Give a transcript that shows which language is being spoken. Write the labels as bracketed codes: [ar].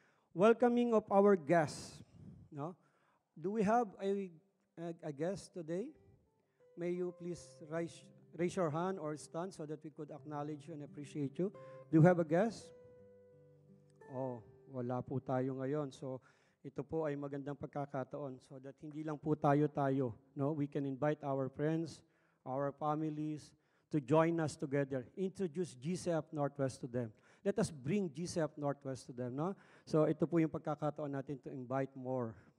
[en] Welcoming of our guests. No? Do we have a guest today? May you please raise your hand or stand so that we could acknowledge you and appreciate you. Do you have a guest? [tl] Oh, wala po tayo ngayon. So, ito po ay magandang pagkakataon [en] so that [tl] hindi lang po tayo. [en] No? We can invite our friends, our families to join us together. Introduce GCF Northwest to them. Let us bring GCF Northwest to them. No? [tl] So, ito po yung pagkakataon natin [en] to invite more.